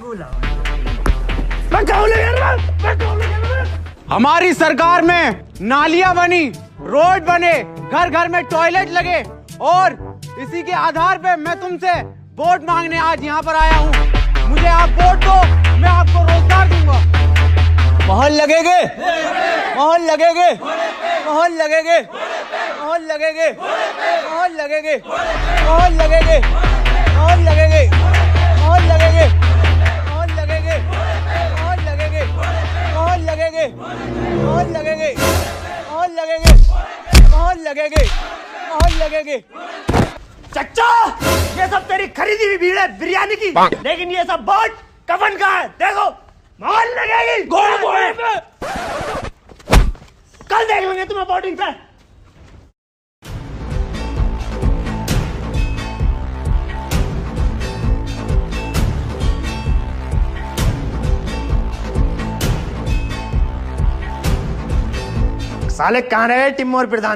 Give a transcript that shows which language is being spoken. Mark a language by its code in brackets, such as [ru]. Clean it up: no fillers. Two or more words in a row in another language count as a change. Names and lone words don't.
[hi] हमारी सरकार में नालियां बनी, रोड बने, घर घर में टॉयलेट लगे और इसी के आधार पे मैं तुमसे वोट मांगने आज यहाँ पर आया हूँ। मुझे आप वोट दो, मैं आपको रोजगार दूंगा। मोहर लगेगे, मोहर लगेगे, मोहर लगेगे, मोहर लगेगे, मोहर लगेगे, मोहर लगेगे, मोहर लगेगे, मोहर लगेगे, मोहर लगेगे, मोहर लगेगे, मोहर लगेगे, मोहर लगेगे, मोहर लगेगे, मोहर लगेगे, मोहर लगेगे। चच्चा ये सब तेरी खरीदी हुई भीड़ है बिरयानी की, लेकिन ये सब वोट कफन का है। देखो मोहर लगेगी घोड़े घोड़े पे। कल देख लेंगे तुम्हें वोटिंग पे। साले कहाँ रहे टिम और प्रधान?